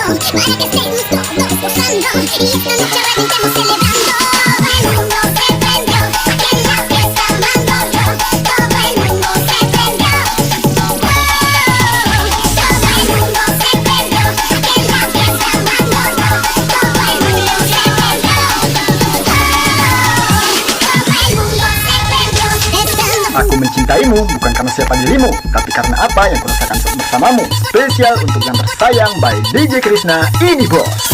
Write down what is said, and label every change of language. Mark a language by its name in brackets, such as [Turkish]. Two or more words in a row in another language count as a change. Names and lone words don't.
[Spanish] Para que estemos todos gozando. Y esta noche reventemos celebrando. Todo el mundo se prendió. Aquí en la fiesta mando yo. Todo el mundo se prendió. Todo el mundo se prendió. Aquí en la fiesta mando yo. Todo el mundo se prendió. [Indonesian] Aku mencintaimu bukan karena siapa dirimu, tapi karena apa yang kurasakan bersamamu. Spesial untuk yang tersayang by DJ Krisna, ini bos.